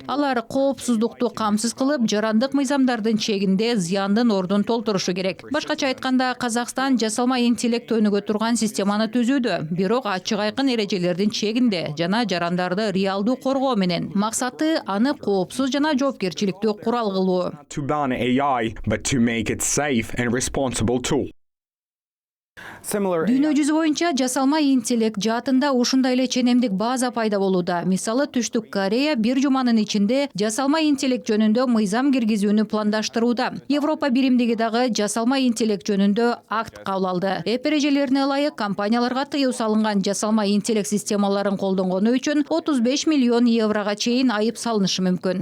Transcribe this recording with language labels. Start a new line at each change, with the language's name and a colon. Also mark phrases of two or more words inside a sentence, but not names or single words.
Kyrgyz: Алар коопсуздукту камсыз кылып, жарандык мыйзамдардын чегинде зыяндын ордун толтурушу керек. Башкача айтканда, Казакстан жасалма интеллект өнүгө турган системаны түзүүдө, бирок ачык айкын эрежелердин чегинде жана жарандарды реалдуу коргоо менен. Максаты аны коопсуз жана жоопкерчиликтүү курал кылуу.
English: to ban AI, but to make it safe and responsible tool. Similar
Kyrgyz: Дүйнө жүзү боюнча жасалма интеллект жаатында ушундай эле ченемдик база пайда болууда. Мисалы Түштүк Корея бир жуманын ичинде жасалма интеллект жөнүндө мыйзам киргизүүнү пландаштырууда. Европа биримдиги дагы жасалма интеллект жөнүндө акт кабыл алды. Эп эрежелерине ылайык компанияларга тыюу салынган жасалма интеллект системаларын колдонгону үчүн 35 миллион еврога чейин айып салынышы мүмкүн.